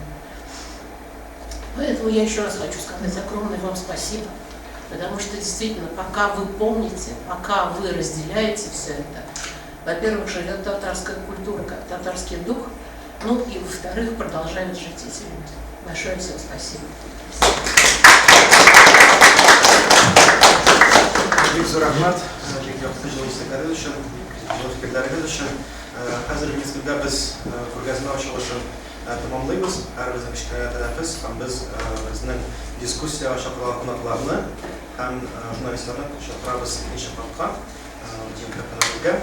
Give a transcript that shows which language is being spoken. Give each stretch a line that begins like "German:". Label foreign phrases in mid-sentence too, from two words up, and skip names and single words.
Russian: Поэтому я еще раз хочу сказать огромное вам спасибо, потому что действительно, пока вы помните, пока вы разделяете все это, во-первых, живет татарская культура, как татарский дух, ну и во-вторых, продолжают жить эти люди. Большое всем спасибо.
Tatar: Бик рахмат, бик яхшы җылы өчен, җылы фикерләрегез өчен. Хәзер мизгелдә без күргәзмә ачылышын тәмамлыйбыз. Һәрбезнең кечкенә тәнәфес һәм без безнең дискуссияга чакырган кунакларны һәм журналистларны чакырабыз икенче капка микрофоннарга.